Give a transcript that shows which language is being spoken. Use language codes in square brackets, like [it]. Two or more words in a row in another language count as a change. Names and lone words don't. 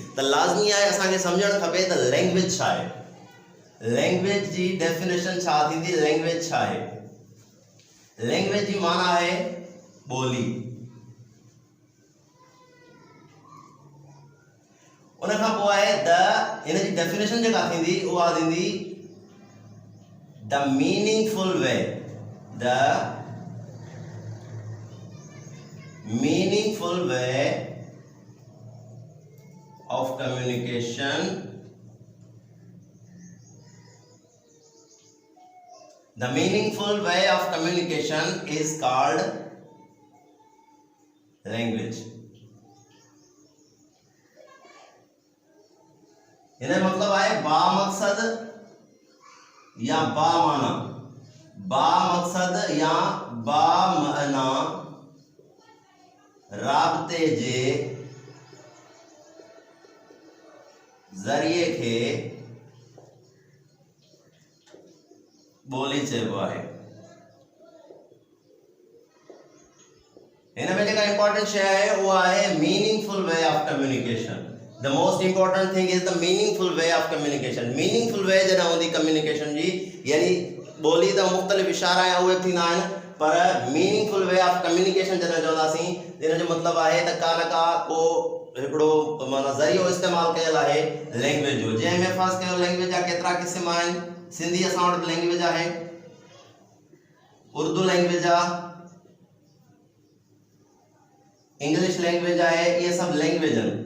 [sd] त लाज़मी आहे असांखे सम्झणु खपे त लैंग्वेज छा आहे, लैंग्वेज जी डेफिनेशन छा थींदी, लैंग्वेज छा आहे। लैंग्वेज जी माना आहे ॿोली। उन खां पोइ आहे द, इन जी डेफिनेशन जेका थींदी उहा थींदी [en] the meaningful way, the meaningful way of communication, the meaningful way of communication is called language। [sd] इन्हें मतलब है बा मकसद या बा माना, बा मकसद या बा माना राबते जे जरिए खे बोली चइबो आहे। हिन में जेका इंपॉर्टेंट शइ आहे उहा आहे [en] meaningful way of communication. The most important thing is the meaningful way of communication। meaningful way [sd] जॾहिं हूंदी कम्युनिकेशन जी यानी ॿोली त मुख़्तलिफ़ इशारा या उहे थींदा आहिनि, पर [en] meaningful way of communication [sd] जॾहिं चवंदासीं इन जो मतिलबु आहे त का न का को हिकिड़ो माना ज़रियो इस्तेमालु कयल आहे लैंग्वेज जो। जंहिंमें फ़र्ज़ कयो लैंग्वेज जा केतिरा क़िस्म आहिनि। सिंधी असां वटि लैंग्वेज आहे, उर्दू लैंग्वेज आहे, इंग्लिश लैंग्वेज आहे, इहे सभु लैंग्वेज आहिनि।